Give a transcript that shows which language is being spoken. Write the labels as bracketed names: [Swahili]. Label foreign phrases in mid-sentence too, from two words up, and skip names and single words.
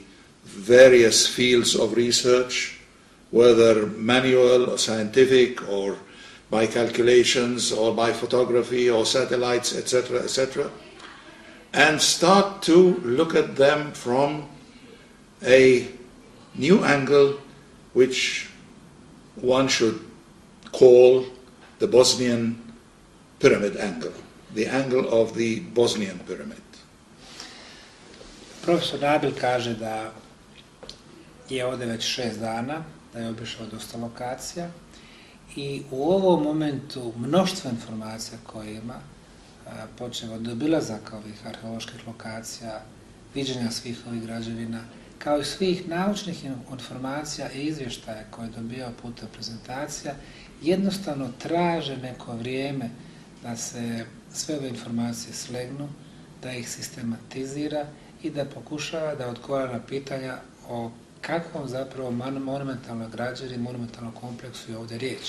[English] various fields of research, whether manual or scientific or by calculations or by photography or satellites, etc., etc., and start to look at them from a new angle, which one should call the Bosnian pyramid angle, the angle of the Bosnian pyramid. [Bosnian] Profesor Nabil kaže da je ovdje već 6 dana, da je obišao dosta lokacija i u ovom momentu mnoštvo informacija koje ima, počeo od obilazaka ovih arheoloških lokacija, viđenja svih ovih građevina, kao i svih naučnih informacija i izvještaja koje je dobio putem prezentacija, jednostavno traže neko vrijeme da se sve ove informacije slegnu, da ih sistematizira i da pokušava da odgovara na pitanja o kakvom zapravo monumentalnoj građevini, monumentalnom kompleksu je ovdje riječ.